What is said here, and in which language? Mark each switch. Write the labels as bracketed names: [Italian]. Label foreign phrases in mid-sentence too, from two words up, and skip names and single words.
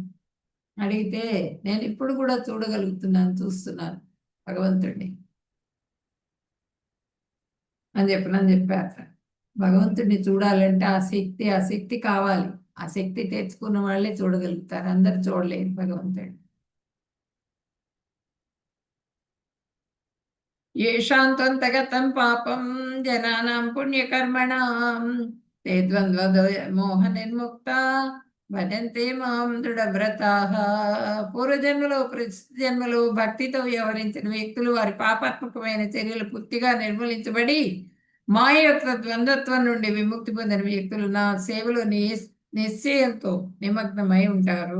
[Telugu] అడిగితే నేను ఇప్పుడు కూడా చూడగలుగుతున్నాను, చూస్తున్నాను భగవంతుడిని అని చెప్పారట. భగవంతుడిని చూడాలంటే ఆ శక్తి కావాలి. ఆ శక్తి తెచ్చుకున్న వాళ్ళే చూడగలుగుతారు. అందరు చూడలేరు భగవంతుడిని. [Sanskrit] येषां त्वन्तगतं पापं जनानां पुण्यकर्मणां ते ద్వంద్వమోహనిర్ముక్తా భజంతే మాం దృఢవ్రతాః. [Telugu] పూర్వజన్మలో, ప్రస్తుత జన్మలో భక్తితో వ్యవహరించిన వ్యక్తులు వారి పాపాత్మకమైన చర్యలు పూర్తిగా నిర్మూలించబడి మాయ యొక్క ద్వంద్వత్వం నుండి విముక్తి పొందిన వ్యక్తులు నా సేవలో నిశ్చయంతో నిమగ్నమై ఉంటారు.